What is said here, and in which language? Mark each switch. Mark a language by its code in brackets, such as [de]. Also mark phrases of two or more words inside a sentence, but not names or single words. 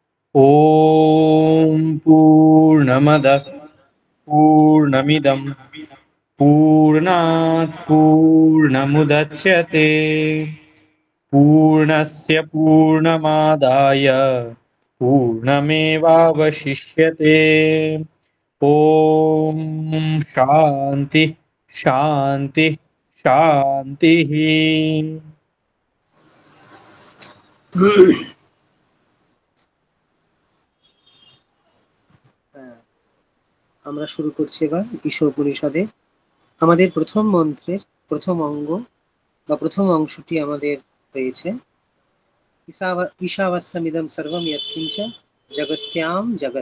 [sa] ॐ पूर्णमदः पूर्णमिदं पूर्णात् पूर्णमुदच्यते पूर्णस्य पूर्णमादाय पूर्णमेवावशिष्यते। ॐ शान्ति शान्ति शान्तिः। [bn] আমরা শুরু করছি এবার ঈশা উপনিষদে। আমাদের প্রথম মন্ত্রের প্রথম অঙ্গ বা প্রথম অংশটি আমাদের হয়েছে [sa] ईशावास्यमिदं सर्वम यत्किञ्च जगत्याम जगत्।